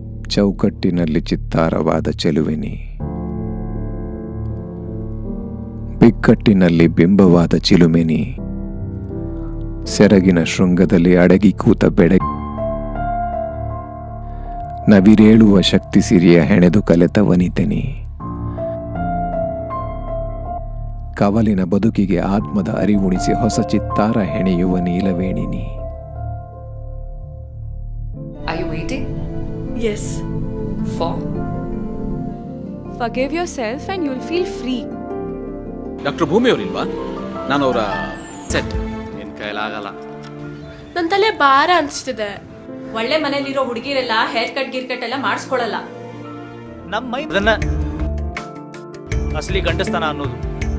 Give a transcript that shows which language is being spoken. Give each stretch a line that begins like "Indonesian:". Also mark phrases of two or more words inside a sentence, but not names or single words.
Kannada: ಚೌಕಟ್ಟಿನಲ್ಲಿ ಚಿತ್ತಾರವಾದ ಚೆಲುವೆನಿ, ಬಿಕ್ಕಟ್ಟಿನಲ್ಲಿ ಬಿಂಬವಾದ ಚಿಲುಮೆನಿ, ಸೆರಗಿನ ಶೃಂಗದಲ್ಲಿ ಅಡಗಿ ಕೂತ ಬೆಡಗಿ, ನವಿರೇಳುವ ಶಕ್ತಿ ಸಿರಿಯ ಹೆಣೆದು ಕಲೆತ ವನಿತೆನಿ, ಕವಲಿನ ಬದುಕಿಗೆ ಆತ್ಮದ ಅರಿವುಣಿಸಿ ಹೊಸ ಚಿತ್ತಾರ ಹೆಣೆಯುವ ನೀಲವೇಣಿನಿ.
English: Are you waiting? Yes. For? Forgive yourself and you'll feel free.
Kannada: ಡಾಕ್ಟರ್ ಭೂಮಿ ಅವರಿಲ್ವಾ? ನಾನು ಅವರ ಸೆಟ್. ನಿನ್ ಕೈಲಾಗಲ್ಲ. ನನ್ನ ತಲೆ ಭಾರ ಅನಿಸ್ತಿದೆ. ಒಳ್ಳೆ ಮನೇಲಿರೋ ಹುಡುಗಿರೆಲ್ಲ
English: hair cut
Kannada: ಗಿರ್ ಕಟ್ ಎಲ್ಲ ಮಾಡಿಸ್ಕೊಳ್ಳಲ್ಲ. ನಮ್ಮ ಮೈ ಅಸಲಿ ಗಂಡಸ್ತಾನ ಅನ್ನೋದು